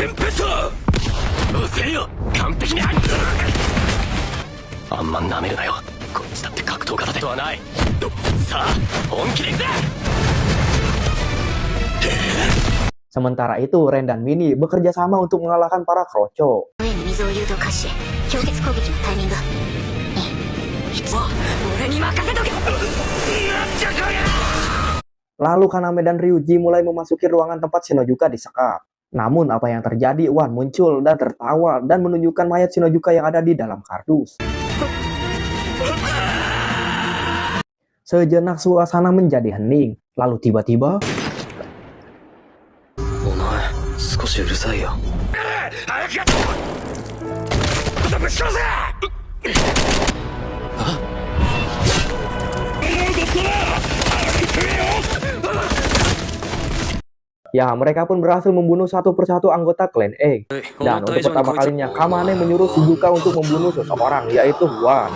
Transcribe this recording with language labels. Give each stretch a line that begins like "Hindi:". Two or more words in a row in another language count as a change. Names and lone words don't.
Indonesian: Sementara itu, Ren dan Mini bekerja sama untuk mengalahkan para Kroco.
Japanese: 上に水を誘導開始氷結攻撃のタイミング2 1俺に任せとけ。
Indonesian: Lalu Kaname dan Ryuji mulai memasuki ruangan tempat Shinojuka disekap. Namun apa yang terjadi? Wan muncul dan tertawa dan menunjukkan mayat Shinojuka yang ada di dalam kardus. Sejenak suasana menjadi hening. Lalu tiba-tiba
Japanese: お前少しうるさいよ。早くやっとぶち殺せ。
Indonesian: ya mereka pun berhasil membunuh satu persatu anggota klan Egg. Dan untuk pertama kalinya Kamane menyuruh Shizuka untuk membunuh seseorang, yaitu Wan.